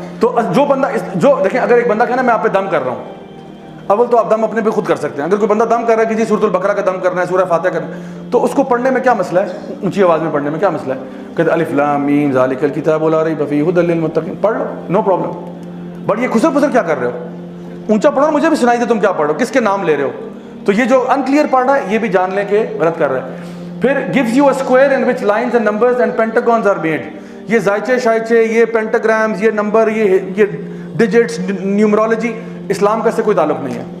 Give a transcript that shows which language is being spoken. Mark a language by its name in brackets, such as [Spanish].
[Urdu] تو جو بندہ جو دیکھیں, اگر ایک بندہ کہنا میں آپ پہ دم کر رہا ہوں, اول تو آپ دم اپنے پہ خود کر سکتے ہیں. اگر کوئی بندہ دم کر رہا ہے کہ جی سورۃ البقرہ کا دم کرنا ہے, سورہ فاتحہ کرنا ہے, تو اس کو پڑھنے میں کیا مسئلہ ہے؟ اونچی آواز میں پڑھنے میں کیا مسئلہ ہے؟ کہتے [Arabic] الف لام میم ذالک الکتاب لا ریب فیہ ھدی للمتقین, [Urdu] پڑھ لو, نو پرابلم. بٹ یہ خسر پسر کیا کر رہے ہو؟ اونچا پڑھو, مجھے بھی سنائی دے تم کیا پڑھ رہے ہو, کس کے نام لے رہے ہو. تو یہ جو انکلیئر پڑھ رہا ہے یہ بھی جان لیں کہ غلط کر رہا ہے. [English] پھر gives you a square in which lines and numbers and pentagons are made. [Urdu] یہ زائچے شائچے, یہ پینٹاگرامز, یہ نمبر, یہ ڈیجٹس, نیومرولوجی, اسلام کا اس سے کوئی تعلق نہیں ہے.